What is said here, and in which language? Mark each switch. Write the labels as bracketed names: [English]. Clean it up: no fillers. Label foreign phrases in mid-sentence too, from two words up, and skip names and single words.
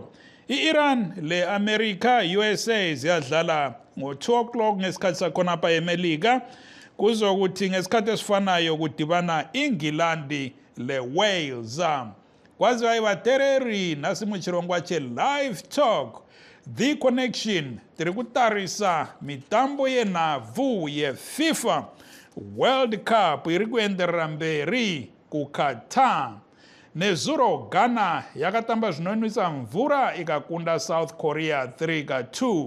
[North Ndebele] I-Iran le-America USA ziyadlala ngo-2 o'clock ngesikhathi sakhona apha eMelika. Kuzokuthi ngesikhathi esifanayo kudibana iNgilandi le-Wales. [Shona] Kwaziwa ivatereri nasimuchirongwa che-Live Talk, The Connection, tiri kutarisa mitambo yenhabvu ye-FIFA World Cup iri kuenderera mberi kuQatar. Nezuro Ghana yakatamba zvinonwisa mvura ikakunda South Korea 3-2.